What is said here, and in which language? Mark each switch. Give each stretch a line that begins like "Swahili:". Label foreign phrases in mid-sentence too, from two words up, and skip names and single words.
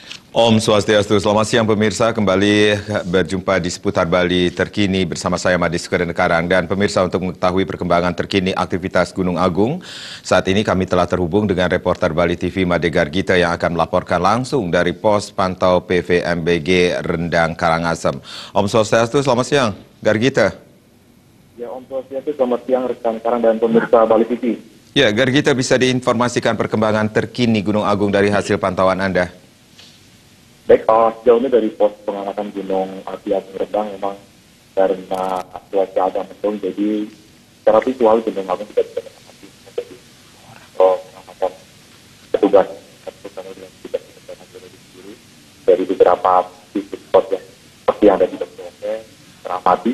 Balinese: Om Swastiastu,
Indonesian: selamat siang pemirsa, kembali berjumpa di seputar Bali terkini bersama saya Madi Sukarenkarang. Dan pemirsa, untuk mengetahui perkembangan terkini aktivitas Gunung Agung, saat ini kami telah terhubung dengan reporter Bali TV Made Gargita yang akan melaporkan langsung dari pos pantau PVMBG Rendang Karangasem.
Balinese: Om Swastiastu,
Indonesian: selamat siang Gargita. Ya,
Balinese: Om Swastiastu,
Indonesian: selamat siang rekan Karang dan pemirsa Bali TV. Ya, Gargita, bisa diinformasikan perkembangan terkini Gunung Agung dari hasil pantauan Anda? Baik, sejauh ini dari pos pengamatan Gunung Api Agung Rendang memang karena cuaca agak mendung, jadi secara visual Gunung Agung tidak bisa diamati menjadi pengamatan petugas yang tidak bisa sendiri dari beberapa titik spot yang seperti yang ada di BPMB teramati.